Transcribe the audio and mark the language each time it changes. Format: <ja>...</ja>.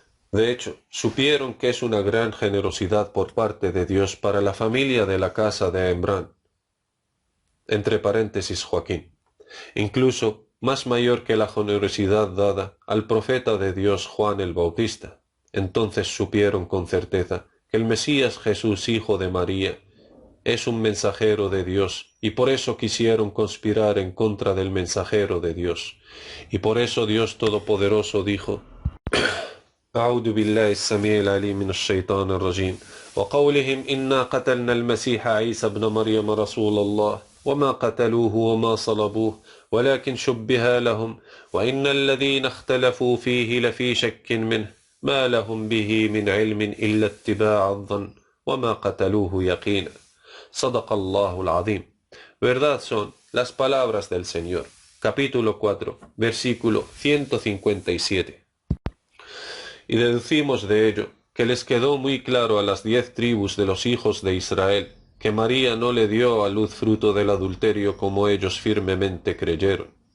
<es>De hecho, supieron que es una gran generosidad por parte de Dios para la familia de la casa de Embrán, entre paréntesis Joaquín, incluso más mayor que la generosidad dada al profeta de Dios Juan el Bautista. Entonces supieron con certeza que el Mesías Jesús hijo de María es un mensajero de Dios, y por eso quisieron conspirar en contra del mensajero de Dios. Y por eso Dios Todopoderoso dijo:</es> <ar>أعوذ بالله السميع العليم من الشيطان الرجيم وقولهم إنا قتلنا المسيح عيسى ابن مريم رسول الله وما قتلوه وما صلبوه ولكن شبه لهم وإن الذين اختلفوا فيه لفي شك منه ما لهم به من علم إلا اتباع الظن وما قتلوه يقينا. صدق الله العظيم.</ar> <es>Verdad son las palabras del Señor. Capítulo 4, versículo 157. Y deducimos de ello que les quedó muy claro a las 10 tribus de los hijos de Israel que María no le dio a luz fruto del adulterio como ellos firmemente creyeron.</es>